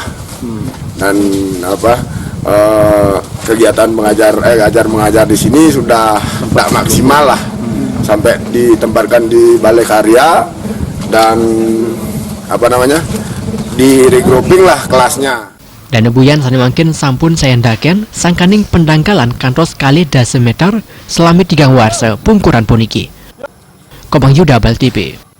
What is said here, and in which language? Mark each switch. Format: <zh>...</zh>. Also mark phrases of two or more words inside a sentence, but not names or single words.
<id>Dan kegiatan ajar mengajar di sini sudah tidak maksimal lah. Sampai ditempatkan di balai karya dan di regrouping lah kelasnya.</id> <ban>Danu buyan sani mangkin sampun sayandaken sangkaning pendangkalan kantos kali dase meter selami 3 warsa pungkuran puniki. Kobang Yuda Bal TV.</ban>